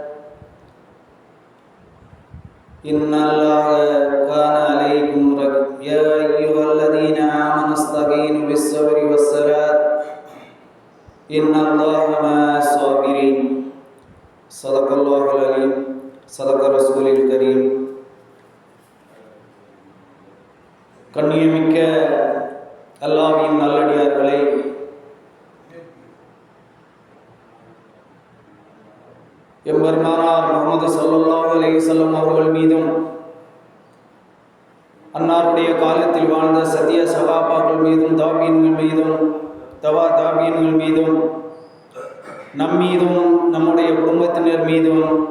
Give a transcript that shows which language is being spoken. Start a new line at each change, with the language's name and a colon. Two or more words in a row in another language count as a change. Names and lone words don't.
Arabic: إن الله كان عليكم رقيبا يا أيها الذين آمنوا استعينوا بالصبر والصلاة إن الله مع الصابرين صدق الله العليم صدق رسول الكريم
Tamil: கண்ணியமிக்க அல்லாஹ்வின் நல்லடியார்களே, எம்பெருமானார் முஹம்மது
Arabic: صلى الله عليه وسلم
Tamil: அவர்கள் மீதும் அன்னாருடைய காலத்தில் வாழ்ந்த சத்திய சகாபாக்கள் மீதும் தாபீன்கள் மீதும் தாபீன்கள் மீதும் நம் மீதும் நம்முடைய குடும்பத்தினர் மீதும்